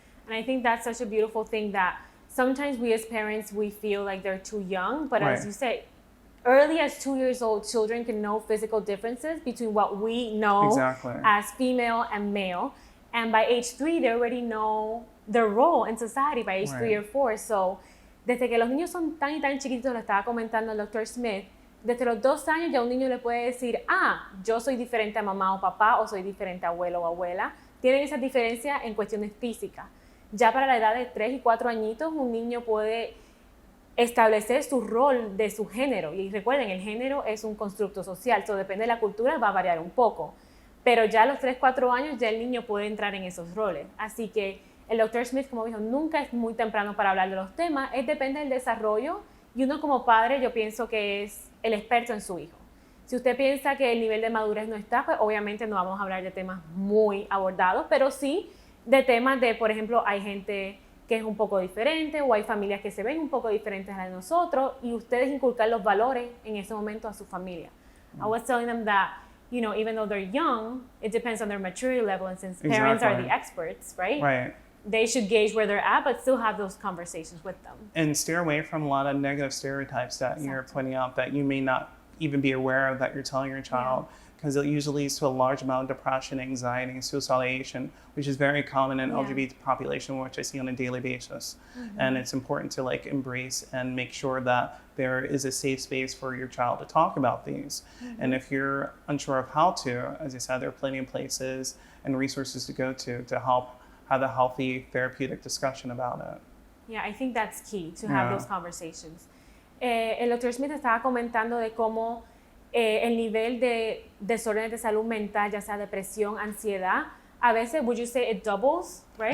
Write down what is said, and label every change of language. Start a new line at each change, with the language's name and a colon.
English: And I think that's such a beautiful thing that sometimes we as parents, we feel like they're too young, but as you say, early as 2 years old, children can know physical differences between what we know as female and male. And by age 3, they already know their role in society by age 3 or 4.
Spanish: So, desde que los niños son tan y tan chiquitos, lo estaba comentando el Dr. Smith, desde los 2 años ya un niño le puede decir, yo soy diferente a mamá o papá, o soy diferente a abuelo o abuela. Tienen esas diferencias en cuestiones físicas. Ya para la edad de 3 y 4 añitos, un niño puede establecer su rol de su género. Y recuerden, el género es un constructo social, so depende de la cultura, va a variar un poco. Pero ya a los 3, 4 años ya el niño puede entrar en esos roles. Así que el Dr. Smith, como dijo, nunca es muy temprano para hablar de los temas, depende del desarrollo, y uno como padre yo pienso que es el experto en su hijo. Si usted piensa que el nivel de madurez no está, pues obviamente no vamos a hablar de temas muy abordados, pero sí de temas de, por ejemplo, hay gente que es un poco diferente, o hay familias que se ven un poco diferentes a las de nosotros, y ustedes inculcar los valores en ese momento a su familia.
English: I was telling them that, you know, even though they're young, it depends on their maturity level, and since parents are the experts, right? They should gauge where they're at, but still have those conversations with them. And steer away from a lot of negative stereotypes that you're pointing out that you may not even be aware of that you're telling your child, because it usually leads to a large amount of depression, anxiety, and suicidalization, which is very common in LGBT population, which I see on a daily basis. And it's important to like embrace and make sure that there is a safe space for your child to talk about these. And if you're unsure of how to, as I said, there are plenty of places and resources to go to help have a healthy therapeutic discussion about it. Yeah, I think that's key to have those conversations.
Spanish: El Dr. Smith estaba comentando de cómo el nivel de desórdenes de salud mental, ya sea depresión, ansiedad, a veces,
English: would you say it doubles, right?